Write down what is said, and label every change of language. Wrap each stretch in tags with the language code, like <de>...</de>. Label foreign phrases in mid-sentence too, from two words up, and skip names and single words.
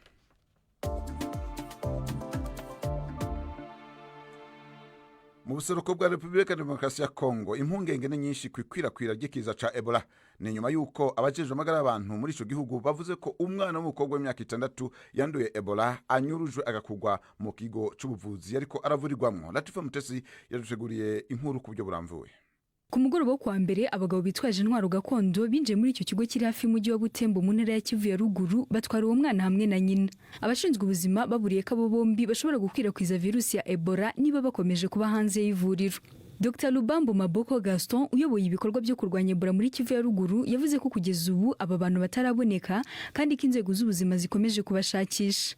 <rn>Mu buseruko bwa Republika Demokarasi ya Kongo, impungenge ni nyinshi kwikwirakwira ry'ikiza ca Ebola. Ni nyuma yuko abajejwe amagara y'abantu muri ico gihugu bavuze ko umwana w'umukobwa w'imyaka 6 yanduye Ebola anyurujwe agakugwa mu kigo c'ubuvuzi ariko aravurirwamwo. Latifa Mutesi yaduteguriye inkuru ku buryo buramvuye.</rn> <rw>Ku mugoroba wo kwa mbere abagabo bitwaje intwaro gakondo binje muri icyo kigo kiri hafi y'umujyi wa Butembo mu ntara ya Kivu ya ruguru batwara uwo mwana hamwe na nyina. Abashinzwe ubuzima baburiye ko abo bombi bashobora gukwirakwiza virusi ya Ebola niba bakomeje kuba hanze y'ivuriro. Dr Lubambo Maboko Gaston uyoboye ibikorwa byo kurwanya Ebola muri Kivu ya ruguru yavuze ko kugeza ubu aba bantu bataraboneka kandi ko inzego z'ubuzima zikomeje kubashakisha.</rw>